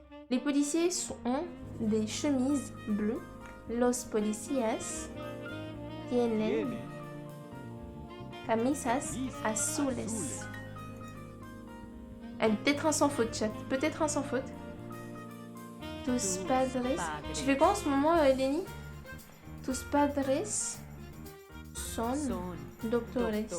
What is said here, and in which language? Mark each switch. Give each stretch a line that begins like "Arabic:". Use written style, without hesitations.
French: Les policiers ont des chemises bleues.
Spanish: Los policías tienen camisas azules.
French: Peut-être un sans faute, chat. Peut-être un sans faute.
Spanish: Tus padres.
French: Tu fais quoi en ce moment, Lenny?
Spanish: Tus padres son doctores.